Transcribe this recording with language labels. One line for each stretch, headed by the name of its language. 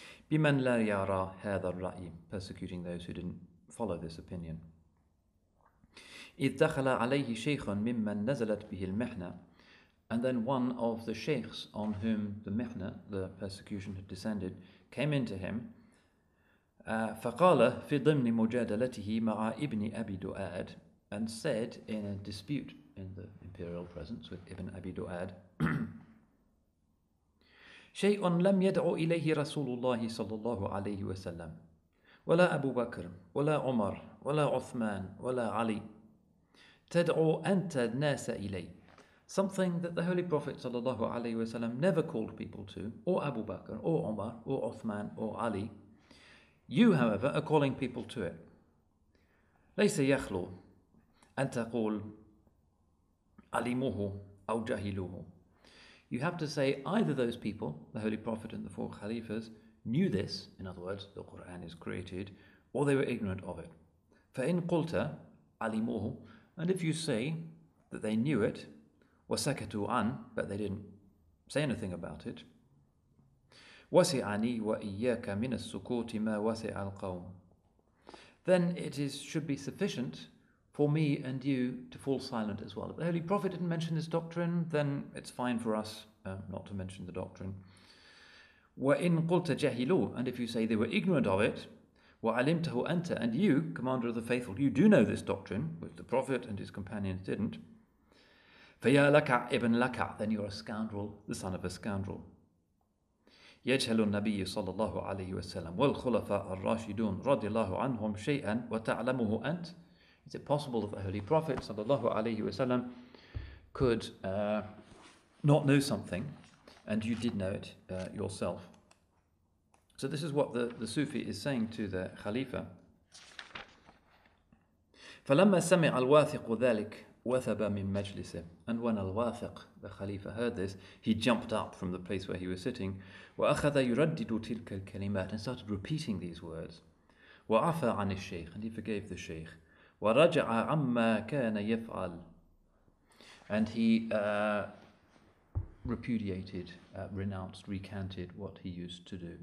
Arabic: بمن لا يرى هذا الرأي,
English: persecuting those who didn't follow this opinion.
Arabic: إذ دخل عليه شيخ ممن نزلت به المحنة,
English: and then one of the sheikhs on whom the Mihna, the persecution, had descended, came into him.
Arabic: فقال في ضمن مجادلته مع ابن أبي دؤاد,
English: and said in a dispute in the imperial presence with Ibn Abi Du'ad,
Arabic: شيء لم يدعو إليه رسول الله صلى الله عليه وسلم ولا أبو بكر ولا عمر ولا عثمان ولا علي تدعو أنت الناس إليه,
English: something that the Holy Prophet
Arabic: صلى الله عليه وسلم
English: never called people to, or Abu Bakr, or Umar, or Uthman, or Ali. You, however, are calling people to it.
Arabic: ليس يخلو أن تقول علموه أو جهلوه.
English: You have to say either those people, the Holy Prophet and the 4 Khalifas, knew this, in other words, the Qur'an is created, or they were ignorant of it.
Arabic: فإن قلت علموه,
English: and if you say that they knew it,
Arabic: وسكتوا عن,
English: but they didn't say anything about it,
Arabic: وسعني وإياك من السكوت ما وسع القوم,
English: then it should be sufficient for me and you to fall silent as well. If the Holy Prophet didn't mention this doctrine, then it's fine for us not to mention the doctrine.
Arabic: وَإِن قُلْتَ جَهِلُوا,
English: and if you say they were ignorant of it,
Arabic: وَعَلِمْتَهُ أَنْتَ,
English: and you, Commander of the Faithful, you do know this doctrine, which the Prophet and his companions didn't,
Arabic: فَيَا لَكَعْ إِبْنْ لَكَعْ,
English: then you're a scoundrel, the son of a scoundrel.
Arabic: يجهل النبي صلى الله عليه وسلم والخلفاء الراشدون رضي الله عنهم شيئا وتعلمه أنت.
English: Is it possible that the Holy Prophet
Arabic: صلى الله عليه وسلم
English: could not know something and you did know it yourself? So this is what the Sufi is saying to the Khalifa.
Arabic: فلما سمع الواثق ذلك وثب من مجلسه,
English: and when Al-Wathiq, the Khalifa, heard this, he jumped up from the place where he was sitting,
Arabic: وأخذ يردد تلك الكلمات,
English: and started repeating these words,
Arabic: وعفى عن الشيخ,
English: and he forgave the Shaykh,
Arabic: ورجع عما كان يفعل,
English: and he repudiated, renounced, recanted what he used to do.